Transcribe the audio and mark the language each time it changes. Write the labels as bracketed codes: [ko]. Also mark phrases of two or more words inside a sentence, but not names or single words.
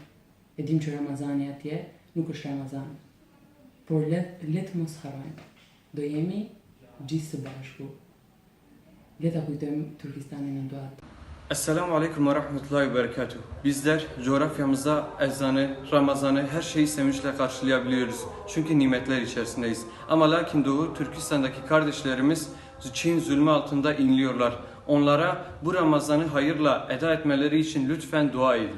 [sq] E dim që Ramazani atje nuk është Ramazan. Por le të mos harrojmë. Do jemi gjithë së bashku. Le ta kujtojmë Turkistanin në duat. [ar] السلام عليكم ورحمة الله وبركاته. [tr] Bizler coğrafyamızda ezanı, Ramazan'ı, her şeyi sevinçle karşılayabiliyoruz. Çünkü nimetler içerisindeyiz. Ama lakin Doğu Türkistan'daki kardeşlerimiz Çin zulmü altında inliyorlar. Onlara bu Ramazan'ı hayırla eda etmeleri için lütfen dua edin.